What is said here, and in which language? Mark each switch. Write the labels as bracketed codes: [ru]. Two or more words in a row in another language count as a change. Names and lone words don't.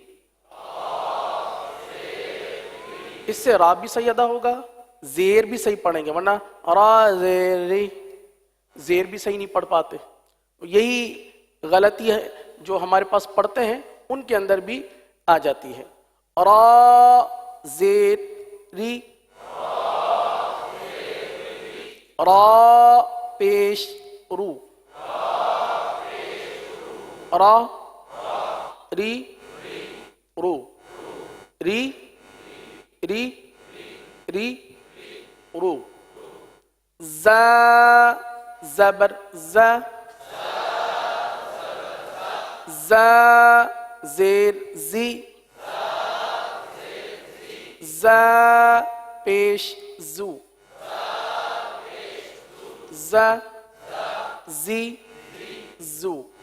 [ur] اس سے را بھی صحیح ادا ہوگا، زیر بھی صحیح پڑھیں گے، ورنہ را زیر ری زیر بھی صحیح نہیں پڑھ پاتے. یہی غلطی ہے جو ہمارے پاس پڑھتے ہیں ان کے اندر بھی آ جاتی ہے. را زیر ری را پیش رو را ری رو ری ری ری رو. ز زبر ز ز زیر زی ز پیش زو ز زی زو.